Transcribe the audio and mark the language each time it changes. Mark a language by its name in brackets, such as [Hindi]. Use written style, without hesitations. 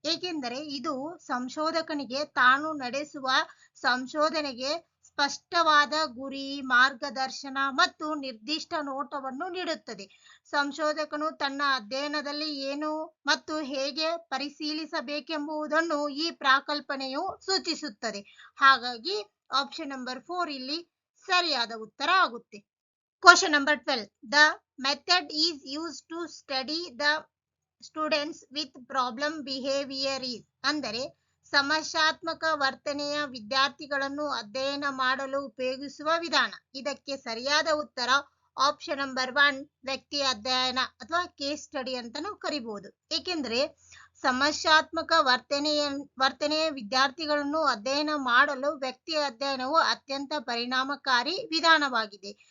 [Kannada] ಏಕೆಂದರೆ ಇದು ಸಂಶೋಧಕನಿಗೆ ತಾನು ನಡೆಸುವ ಸಂಶೋಧನೆಗೆ ಸ್ಪಷ್ಟವಾದ ಗುರಿ, ಮಾರ್ಗದರ್ಶನ ಮತ್ತು ನಿರ್ದಿಷ್ಟ ನೋಟವನ್ನು ನೀಡುತ್ತದೆ. ಸಂಶೋಧಕನು ತನ್ನ ಅಧ್ಯಯನದಲ್ಲಿ ಏನು ಮತ್ತು ಹೇಗೆ ಪರಿಶೀಲಿಸಬೇಕೆಂಬುದನ್ನು ಈ ಪ್ರಾಕಲ್ಪನೆಯು ಸೂಚಿಸುತ್ತದೆ. ಹಾಗಾಗಿ ಆಪ್ಷನ್ ನಂಬರ್ 4 ಇಲ್ಲಿ ಸರಿಯಾದ ಉತ್ತರ ಆಗುತ್ತೆ. [English] Question number 12. The method is used to study the students with problem behavior is? [Kannada] ಅಂದರೆ ಸಮಸ್ಯಾತ್ಮಕ ವರ್ತನೆಯ ವಿದ್ಯಾರ್ಥಿಗಳನ್ನು ಅಧ್ಯಯನ ಮಾಡಲು ಉಪಯೋಗಿಸುವ ವಿಧಾನ. ಇದಕ್ಕೆ ಸರಿಯಾದ ಉತ್ತರ ಆಪ್ಷನ್ ನಂಬರ್ 1 ವ್ಯಕ್ತಿ ಅಧ್ಯಯನ ಅಥವಾ ಕೇಸ್ ಸ್ಟಡಿ ಅಂತಾನೂ ಕರಿಬಹುದು. ಏಕೆಂದರೆ ಸಮಸ್ಯಾತ್ಮಕ ವರ್ತನೆಯ ವಿದ್ಯಾರ್ಥಿಗಳನ್ನು ಅಧ್ಯಯನ ಮಾಡಲು ವ್ಯಕ್ತಿ ಅಧ್ಯಯನವು ಅತ್ಯಂತ ಪರಿಣಾಮಕಾರಿ ವಿಧಾನವಾಗಿದೆ.